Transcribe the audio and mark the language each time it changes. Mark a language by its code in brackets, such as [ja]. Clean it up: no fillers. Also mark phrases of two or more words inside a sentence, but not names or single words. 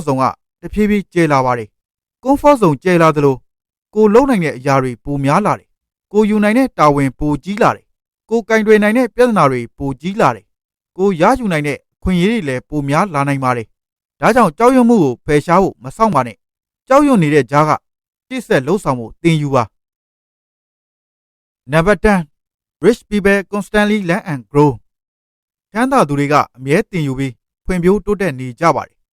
[my] zone ကတဖြည်းဖြည်းကျယ်လာပါတယ် comfort zone ကျယ်လာသလိုကိုလုံနိုင်တဲ့အရာတွေပိုများလာတယ်ကိုယူနိုင်တဲ့တာဝန်ပိုကြီးလာတယ်ကိုကင်တွယ်နိုင်တဲ့ပြဿနာတွေပိုကြီးလာတယ်ကိုရယူနိုင်တဲ့အခွင့်အရေးတွေလည်းပိုများလာနိုင်ပါတယ်ဒါကြောင့်ကြောက်ရွံ့မှုကိုဖယ်ရှားဖို့မဆောင်ပါနဲ့ကြောက်ရွံ့နေတဲ့ကြားကရှေ့ဆက်လှုပ်ဆောင်ဖို့သင်ယူပါနံပါတ်10 [en] Rich people constantly learn and grow [my] ချမ်းသာသူတွေကအမြဲသင်ယူပြီးဖွံ့ဖြိုးတိုးတက်နေကြပါတယ်